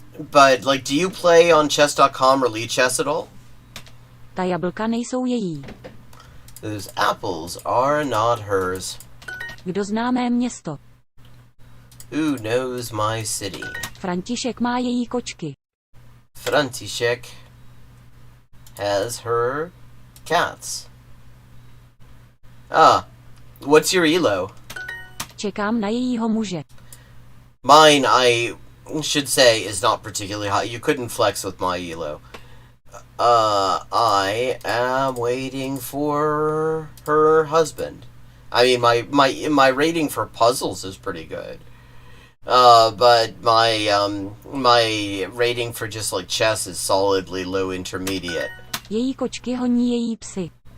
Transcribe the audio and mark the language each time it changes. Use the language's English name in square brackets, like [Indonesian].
[English] But, like, do you play on chess.com or Lee Chess at all? [Czech] Ta jablka nejsou její. [English] Those apples are not hers. [Czech] Kdo zná mé město? [English] Who knows my city? [Czech] František má její kočky. [English] František has her cats. Ah, what's your elo? [Czech] Čekám na jejího muže. [English] Mine, I should say, is not particularly high. You couldn't flex with my elo. I am waiting for her husband. I mean, my rating for puzzles is pretty good. But my rating for just like chess is solidly low intermediate. [Czech] Její kočky honí její psy.